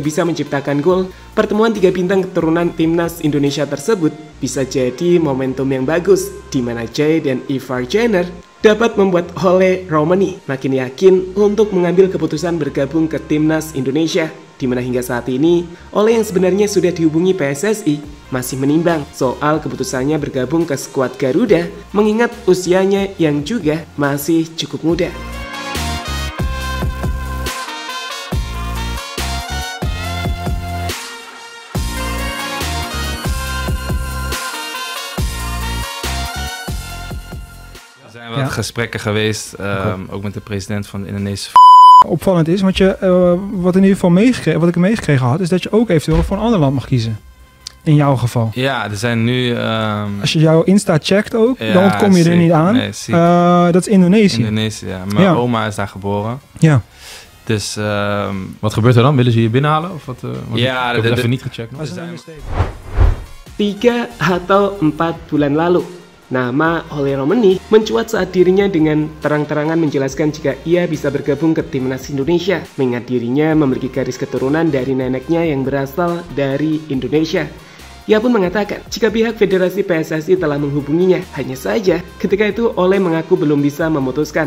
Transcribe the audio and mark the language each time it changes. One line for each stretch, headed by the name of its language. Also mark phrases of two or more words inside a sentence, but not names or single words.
Indonesian: bisa menciptakan gol, pertemuan tiga bintang keturunan timnas Indonesia tersebut bisa jadi momentum yang bagus di mana Jay dan Ivar Jenner dapat membuat Ole Romani makin yakin untuk mengambil keputusan bergabung ke timnas Indonesia, di mana hingga saat ini Ole yang sebenarnya sudah dihubungi PSSI masih menimbang soal keputusannya bergabung ke skuad Garuda mengingat usianya yang juga masih cukup muda.
Dutch: Er zijn wat gesprekken geweest, ook met de president van de Indonesische Opvallend is, wat in ieder geval wat ik meegekregen had, is dat je ook eventueel voor een ander land mag kiezen. In jouw geval. Ja, er zijn nu... Als je jouw Insta checkt ook, dan ontkom je er niet aan. Nee, dat is Indonesië. Indonesië, ja. Mijn oma is daar geboren. Ja. Dus wat gebeurt er dan? Willen ze je binnenhalen? Of wat? Ja, ik heb het even niet gecheckt.
Indonesian: 3 atau 4 bulan lalu, nama Ole Romani mencuat saat dirinya dengan terang-terangan menjelaskan jika ia bisa bergabung ke timnas Indonesia, mengingat dirinya memiliki garis keturunan dari neneknya yang berasal dari Indonesia. Ia pun mengatakan jika pihak Federasi PSSI telah menghubunginya, hanya saja ketika itu Ole mengaku belum bisa memutuskan.